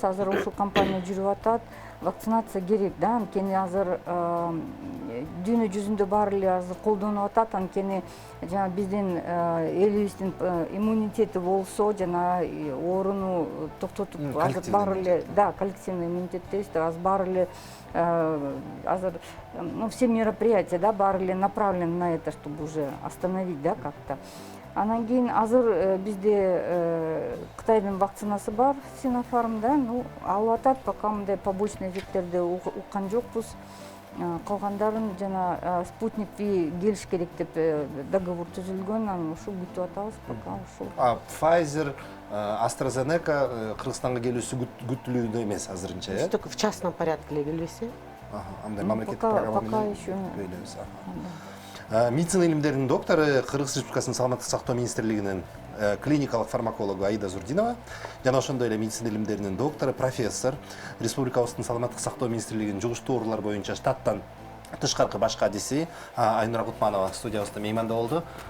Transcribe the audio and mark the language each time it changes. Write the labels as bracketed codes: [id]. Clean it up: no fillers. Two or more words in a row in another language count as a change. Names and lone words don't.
[ky] Азыр ушул кампания жүрүп атат. Вакцинация керек да, анткени азыр дүйнө жүзүндө баары эле азыр колдонуп атат. Анткени жана биздин элибиздин иммунитети болсо, жана ооруну токтотуп азыр баары эле, да, [ru] коллективный иммунитет [ky] дейбиз да, азыр баары эле азыр [ru] все мероприятия, да, [ky] баары эле [ru] направлены на это, чтобы уже остановить, да, как-то. [ky] Анан кийин азыр бизде Кытайдын вакцинасы бар, Sinopharm, да, алып атат, пока мындай побочный эффекттерди уккан жокпуз. Калгандарын жана Спутник V келиш керек деп договор түзүлгөн, анан ушул күтүп атабыз пока ушул. Pfizer, AstraZeneca Кыргызстанга келүүсү күтүлүүдө эмес азырынча, э? [ru] Только в частном порядке [ky] эле келбесе. Андай мамлекеттик программа [ru] пока еще. [ky] Медицина илимдеринин доктору, Кыргыз Республикасынын Саламаттык сактоо министрлигинин клиникалык фармакологу Аида Зурдинова, жана ошондой эле медицина илимдеринин доктору, профессор, Республикабыздын Саламаттык сактоо министрлигинин жугуштуу оорулар боюнча штаттан тышкаркы башкы адиси Айнура Кутманова студиябызда мейманда болду.